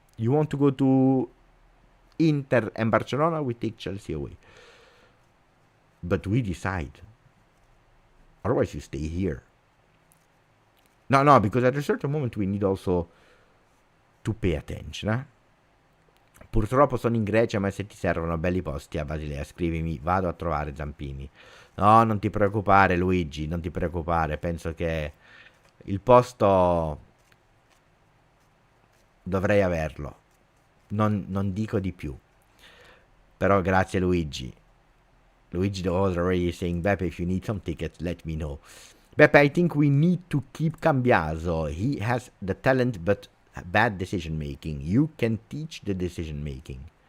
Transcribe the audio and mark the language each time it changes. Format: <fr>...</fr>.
<en>You want to go to Inter and Barcelona? We take Chelsea away. But we decide. Otherwise, you stay here. No, because at a certain moment we need also to pay attention.</en> <it>Purtroppo sono in Grecia, ma se ti servono belli posti a Basilea, scrivimi, vado a trovare Zampini. No, non ti preoccupare Luigi, non ti preoccupare, penso che il posto dovrei averlo. Non dico di più. Però grazie Luigi.</it> <en>Luigi was already saying, Beppe, if you need some tickets, let me know. Beppe, I think we need to keep Cambiaso. He has the talent, but bad decision making. You can teach the decision making.</en>